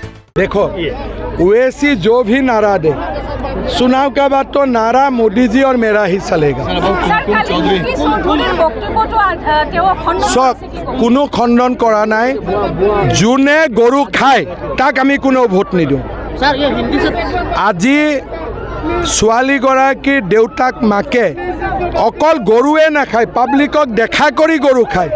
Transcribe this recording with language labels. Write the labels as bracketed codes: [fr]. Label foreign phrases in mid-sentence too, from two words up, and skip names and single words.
[hi] देखो ओवैसी जो भी नारा दे, चुनाव का बाद तो नारा मोदी जी और मेरा ही चलेगा। [as] চক কোনো খণ্ডন কৰা নাই, যোনে গৰু খায় তাক আমি কোনো ভোট নিদিওঁ। আজি ছোৱালীগৰাকীৰ দেউতাক মাকে অকল গৰুৱে নাখায়, পাব্লিকক দেখা কৰি গৰু খায়।